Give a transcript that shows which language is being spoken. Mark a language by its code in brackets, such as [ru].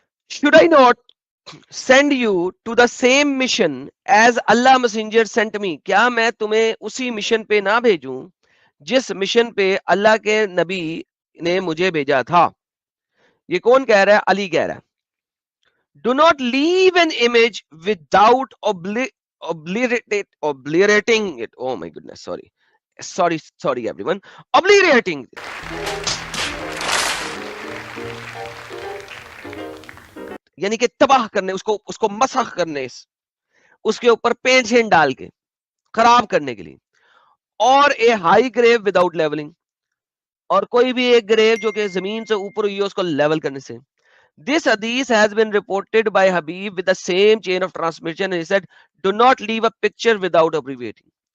[en] Should I not send you to the same mission as Allah messenger sent me? [ur] کیا میں تمہیں اسی mission پہ نہ بھیجوں جس مشن پہ اللہ کے نبی نے مجھے بھیجا تھا؟ یہ کون کہہ رہا ہے؟ علی کہہ رہا ہے. [en] Do not leave an image without obliterating it. Oh my goodness, sorry everyone. Obliterating. [ur] یعنی کہ تباہ کرنے, اس کو مسخ کرنے, اس کے اوپر پینٹ شینٹ ڈال کے خراب کرنے کے لیے. اور [en] a high grave without levelling, [ur] اور کوئی بھی ایک گریو جو کہ زمین سے اوپر ہوئی ہے اس کو لیول کرنے سے. [en] This hadith has been reported by Habib with the same chain of transmission, and he said, do not leave a picture without abbreviating.